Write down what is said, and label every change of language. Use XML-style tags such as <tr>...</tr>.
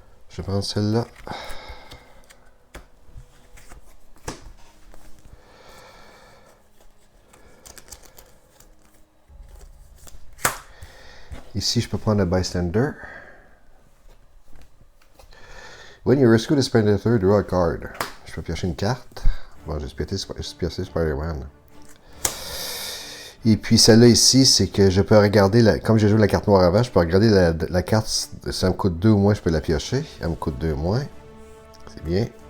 <fr>Je vais prendre celle-là. Ici, je peux prendre le bystander.</fr> <en>When you rescue the spectator, draw a card.</en> <fr>Je peux piocher une carte. Bon, j'ai pioché Spider-Man. Et puis celle-là ici, c'est que je peux regarder, comme j'ai joué la carte noire avant, je peux regarder la carte, si ça me coûte 2 ou moins, je peux la piocher. Elle me coûte 2 moins. C'est bien.</fr>